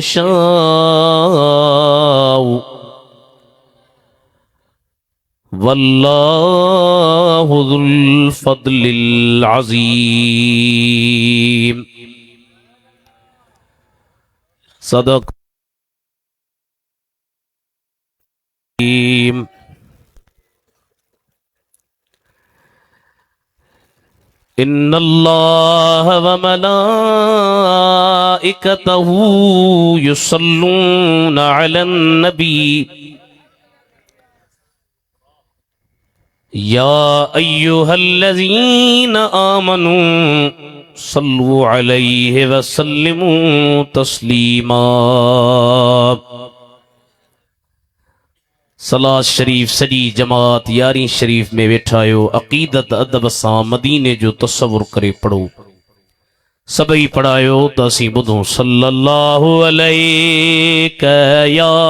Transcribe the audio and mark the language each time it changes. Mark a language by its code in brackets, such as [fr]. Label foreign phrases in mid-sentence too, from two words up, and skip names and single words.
[ar] يشاء والله ذو الفضل العظيم صدق إن الله و ملائكته يصلون على النبي يا أيها الذين آمنوا صلوا عليه وسلموا تسليما. [sd] सलात शरीफ सजी जमात यारी शरीफ में वेठायो अकीदत अदब सां मदीने जो तस्वुर करे पढ़ो सबई पढ़ायो त असीं ॿुधूं [ar] صلى الله عليك يا